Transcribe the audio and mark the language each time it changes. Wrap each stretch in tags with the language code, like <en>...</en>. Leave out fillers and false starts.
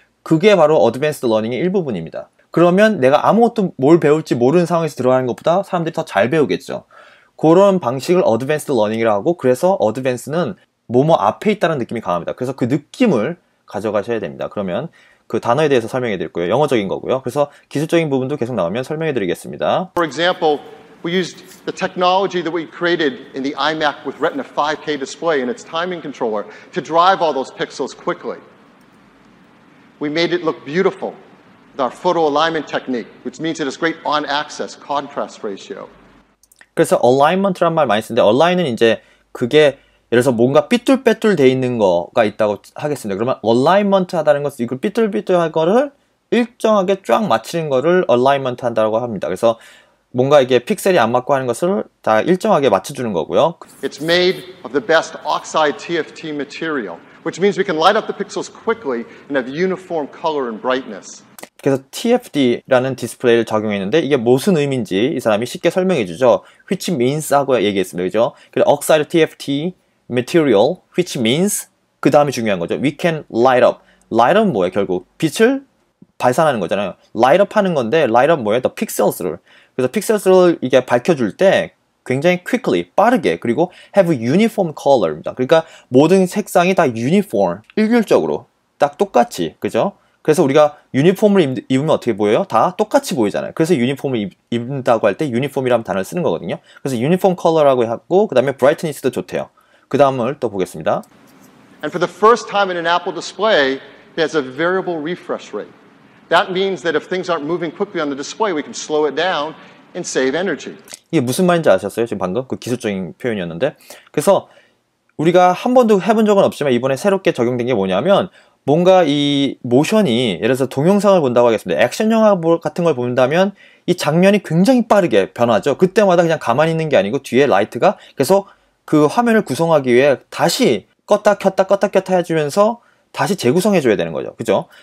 <ko>그게 바로 advanced learning의 일부분입니다. 그러면 내가 아무것도 뭘 배울지 모르는 상황에서 들어가는 것보다 사람들이 더 잘 배우겠죠. 그런 방식을 advanced learning이라고 하고, 그래서 advance는 뭐뭐 앞에 있다는 느낌이 강합니다. 그래서 그 느낌을 가져가셔야 됩니다. 그러면 그 단어에 대해서 설명해 드릴 거예요. 영어적인 거고요. 그래서 기술적인 부분도 계속 나오면 설명해 드리겠습니다.</ko> <en>For example, we used the technology that we created in the iMac with Retina 5K display and its timing controller to drive all those pixels quickly. We made it look beautiful with our photo alignment technique, which means it has great on-axis contrast ratio.</en> <ko>그래서 alignment란 말 많이 쓰는데, align은 이제 그게 예를 들어서 뭔가 삐뚤빼뚤 돼 있는 거가 있다고 하겠습니다. 그러면 alignment 하다는 것은 이걸 삐뚤삐뚤한 거를 일정하게 쫙 맞추는 거를 alignment 한다고 합니다. 그래서 뭔가 이게 픽셀이 안 맞고 하는 것을 다 일정하게 맞춰주는 거고요.</ko> <en>It's made of the best oxide TFT material, which means we can light up the pixels quickly and have uniform color and brightness.</en> <ko>그래서 TFD라는 디스플레이를 적용했는데 이게 무슨 의미인지 이 사람이 쉽게 설명해 주죠.</ko> <en>which means</en> <ko>하고 얘기했습니다. 그죠? 그래서</ko> <en>oxide TFT material, which means</en> <ko>그 다음이 중요한 거죠.</ko> <en>we can light up. light up은</en> <ko>뭐예요? 결국 빛을 발산하는 거잖아요. light up 하는 건데 light up 뭐예요?</ko> <en>the pixels를.</en> <ko>그래서 픽셀스를 이게 밝혀줄 때 굉장히 quickly, 빠르게, 그리고</ko> <en>have uniform color</en> <ko>입니다. 그러니까 모든 색상이 다 uniform, 일률적으로 딱 똑같이, 그죠? 그래서 우리가 유니폼을 입으면 어떻게 보여요? 다 똑같이 보이잖아요. 그래서 유니폼을 입는다고 할 때 유니폼이라는 단어를 쓰는 거거든요. 그래서 유니폼 컬러라고 하고, 그 다음에 브라이트니스도 좋대요. 그 다음을 또 보겠습니다.</ko> <en>And for the first time in an Apple display, it has a variable refresh rate. That means that if things aren't moving quickly on the display, we can slow it down and save energy.</en> <ko>이게 무슨 말인지 아셨어요? 지금 방금 그 기술적인 표현이었는데, 그래서 우리가 한 번도 해본 적은 없지만 이번에 새롭게 적용된 게 뭐냐면, 뭔가 이 모션이, 예를 들어서 동영상을 본다고 하겠습니다. 액션 영화 같은 걸 본다면 이 장면이 굉장히 빠르게 변하죠. 그때마다 그냥 가만히 있는 게 아니고 뒤에 라이트가 계속 그 화면을 구성하기 위해 다시 껐다 켰다 해주면서 다시 재구성해줘야 되는 거죠. 그죠?</ko>